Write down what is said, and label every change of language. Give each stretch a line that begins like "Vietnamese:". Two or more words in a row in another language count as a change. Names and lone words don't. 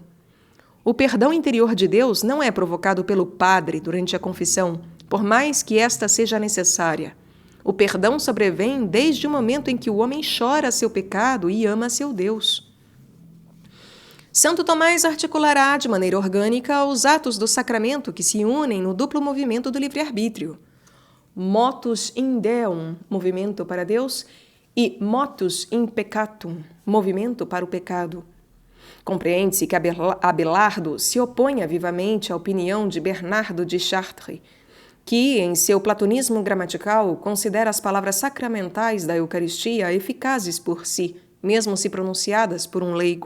Portuguese: O perdão interior de Deus não é provocado pelo padre durante a confissão, por mais que esta seja necessária. O perdão sobrevém desde o momento em que o homem chora seu pecado e ama seu Deus. Santo Tomás articulará de maneira orgânica os atos do sacramento que se unem no duplo movimento do livre-arbítrio.
Latin: Motus in Deum,
Portuguese: movimento para Deus, e
Latin: motus in peccatum,
Portuguese: movimento para o pecado. Compreende-se que Abelardo se oponha vivamente à opinião de Bernardo de Chartres, que, em seu platonismo gramatical, considera as palavras sacramentais da Eucaristia eficazes por si, mesmo se pronunciadas por um leigo.